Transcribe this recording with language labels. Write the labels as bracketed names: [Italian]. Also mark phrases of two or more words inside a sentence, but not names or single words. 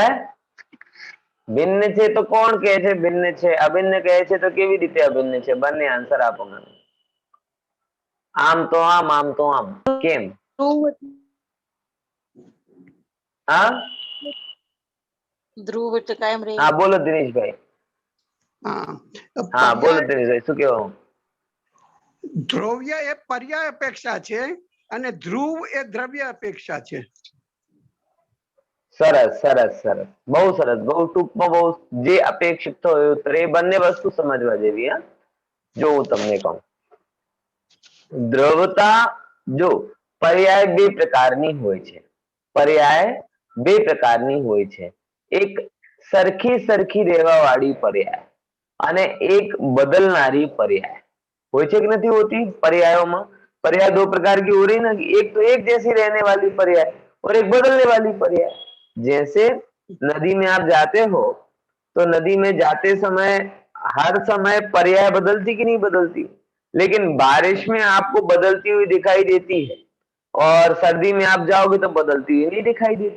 [Gujarati] ભિન્ન છે તો કોણ કહે છે ભિન્ન છે? અભિન્ન કહે છે તો કેવી રીતે અભિન્ન છે? બંને આન્સર આપો મને। આમ તો આમ તો આમ, કેમ? હા, ધ્રુવ એટલે કાયમ રહે. [Hindi] हाँ बोलो दिनेश भाई. हाँ बोलो दिनेश भाई, [Gujarati] શું કહેવો? દ્રવ્ય એ પર્યાય અપેક્ષા છે અને ધ્રુવ એ દ્રવ્ય અપેક્ષા છે. સરસ સરસ સરસ, બહુ સરસ, બહુ ટૂંકમાં બહુ જે અપેક્ષિત હોય ઉત્તર, એ બંને વસ્તુ સમજવા જેવી. હા, જો હું તમને કહું, દ્રવતા જો પર્યાય બે પ્રકારની હોય છે. પર્યાય બે પ્રકારની હોય છે. એક સરખી સરખી રહેવા વાળી પર્યાય અને [Hindi] एक बदलनारी पर्याय हो कि नहीं होती. पर्यायों में पर्याय दो प्रकार की हो रही ना, एक तो एक जैसी रहने वाली पर्याय और एक बदलने वाली पर्याय. जैसे नदी में आप जाते हो तो नदी में जाते समय हर समय पर्याय बदलती कि नहीं बदलती, लेकिन बारिश में आपको बदलती हुई दिखाई देती है और सर्दी में आप जाओगे तो बदलती हुई नहीं दिखाई देती.